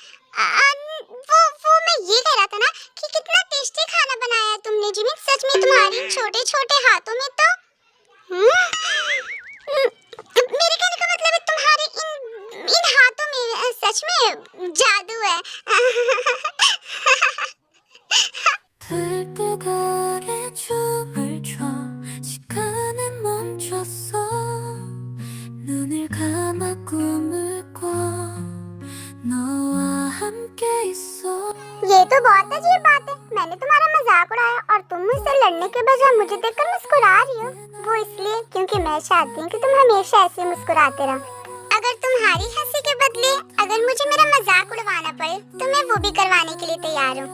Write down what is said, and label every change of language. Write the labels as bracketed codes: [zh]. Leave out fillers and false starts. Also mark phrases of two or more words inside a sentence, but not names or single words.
[hi] वो मैं ये कह रहा था ना कि कितना टेस्टी खाना बनाया है तुमने जिमिन। सच में तुम्हारे छोटे छोटे हाथों में तो मेरे कहने का मतलब है तुम्हारे इन हाथों में सच में जादू है। [ko] 들뜨거리 춤을 춰 시간은 멈췄어 눈을 감아 꿈을 꿔 너와 함께 있어 [hi] ये तो बहुत अजीब बात है। मैंने तुम्हारा मजाक उड़ाया और तुम मुझसे लड़ने के बजाय मुझे देखकर मुस्कुरा रही हो। वो इसलिए क्योंकि मैं चाहती हूँ कि तुम हमेशा ऐसे मुस्कुराते रहो। अगर तुम्हारी हंसी के बदले अगर मुझे मेरा मजाक उड़वाना पड़े तो मैं वो भी करवाने के लिए तैयार हूँ।